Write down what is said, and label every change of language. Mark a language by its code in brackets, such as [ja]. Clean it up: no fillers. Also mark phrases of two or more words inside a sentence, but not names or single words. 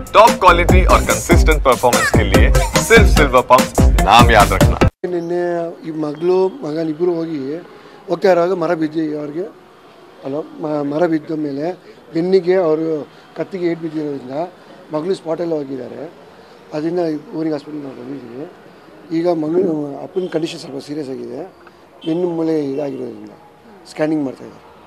[en] top quality [hi] और [en] consistent performance [hi] के लिए सिर्फ सिल्वर पंप नाम याद रखना। [kn] ನಿನ್ನೆ ಈ ಮಗಳು ಮಗನ ಇಬ್ಬರು ಹೋಗ್ತಾ ಇರುವಾಗ ಮರ ಬಿದ್ದು ಅವ್ರಿಗೆ ಮರ ಬಿದ್ದ ಮೇಲೆ ಬೆನ್ನಿಗೆ ಅವರು ಕತ್ತಿಗೆ ಏಟು ಬಿದ್ದಿರೋದ್ರಿಂದ ಮಗಳು ಸ್ಪಾಟಲ್ಲಿ ಹೋಗಿದ್ದಾರೆ. ಅದರಿಂದ ಊರಿಗೆ ಹಾಸ್ಪಿಟಲ್ ನಾವು ಬಂದಿದ್ದೀವಿ. ಈಗ ಮಗಳು ಅಪ್ಪನ ಕಂಡೀಷನ್ ಸ್ವಲ್ಪ ಸೀರಿಯಸ್ ಆಗಿದೆ. ಬೆನ್ನು ಮೂಳೆ ಇದಾಗಿರೋದ್ರಿಂದ ಸ್ಕ್ಯಾನಿಂಗ್ ಮಾಡ್ತಾಯಿದ್ದಾರೆ.